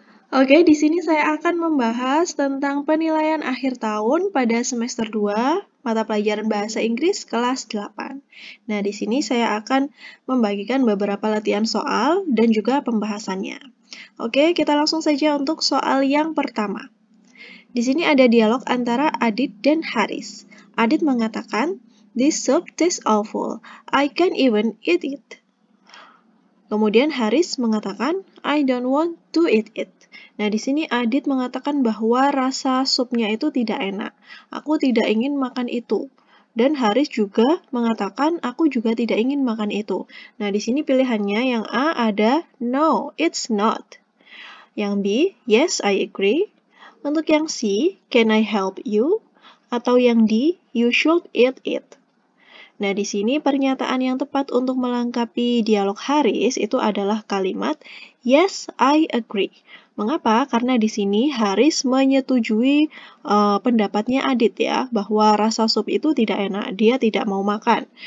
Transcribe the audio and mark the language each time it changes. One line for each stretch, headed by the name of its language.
Indonesian: Oke, di sini saya akan membahas tentang penilaian akhir tahun pada semester 2 mata pelajaran bahasa Inggris kelas 8. Nah, di sini saya akan membagikan beberapa latihan soal dan juga pembahasannya. Oke, kita langsung saja untuk soal yang pertama. Di sini ada dialog antara Adit dan Haris. Adit mengatakan,
English: "This soup tastes awful. I can't even eat it."
Indonesian: Kemudian Haris mengatakan,
English: "I don't want to eat it."
Indonesian: Nah, di sini Adit mengatakan bahwa rasa supnya itu tidak enak. Aku tidak ingin makan itu. Dan Haris juga mengatakan, aku juga tidak ingin makan itu. Nah, di sini pilihannya yang A ada,
English: no, it's not.
Indonesian: Yang B,
English: yes, I agree.
Indonesian: Untuk yang C,
English: can I help you?
Indonesian: Atau yang D,
English: you should eat it.
Indonesian: Nah, di sini pernyataan yang tepat untuk melengkapi dialog Haris itu adalah kalimat
English: yes, I agree.
Indonesian: Mengapa? Karena di sini Haris menyetujui pendapatnya Adit ya, bahwa rasa sup itu tidak enak, dia tidak mau makan.